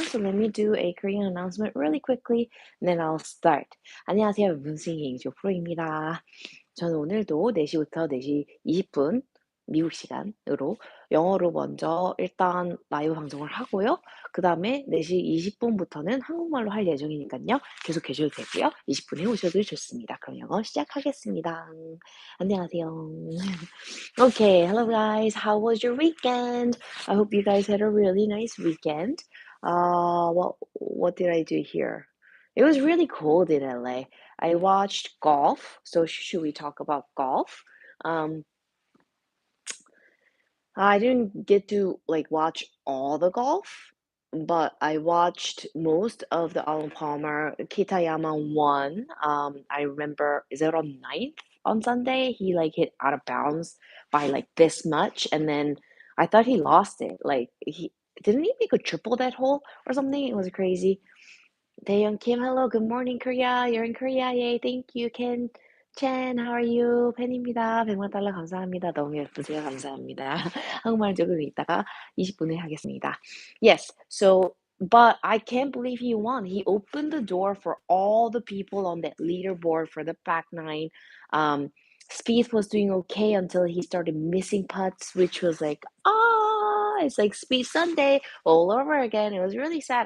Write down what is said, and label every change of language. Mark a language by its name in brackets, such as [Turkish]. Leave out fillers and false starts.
[English] So let me do a Korean announcement really quickly and then I'll start. [Korean] 안녕하세요, 명품스윙 조프로입니다. 저는 오늘도 4시부터 4시 20분 미국 시간으로 영어로 먼저 일단 라이브 방송을 하고요. 그 다음에 4시 20분부터는 한국말로 할 예정이니까요. 계속 해주셔도 되고요. 20분 해오셔도 좋습니다. 그럼 영어 시작하겠습니다. 안녕하세요. [English] Okay, hello guys. How was your weekend? I hope you guys had a really nice weekend. What did I do here? It was really cold in LA. I watched golf. So should we talk about golf? Um, I didn't get to like watch all the golf, but I watched most of the Arnold Palmer. Kitayama won. I remember, is it on ninth on Sunday? He like hit out of bounds by like this much, and then I thought he lost it. Like he didn't he make a triple that hole or something? It was crazy. Taeyoung Kim, hello, good morning, Korea. You're in Korea, yay, thank you, Ken. [Korean] Chen, [English] how are you? [Korean] 팬입니다. 100만 달러 감사합니다. 너무 예쁘세요. 감사합니다. 한국말 조금 있다가 20분에 하겠습니다. [English] Yes, so, but I can't believe he won. He opened the door for all the people on that leaderboard for the back nine. Spieth was doing okay until he started missing putts, which was like, it's like Spieth Sunday all over again. It was really sad.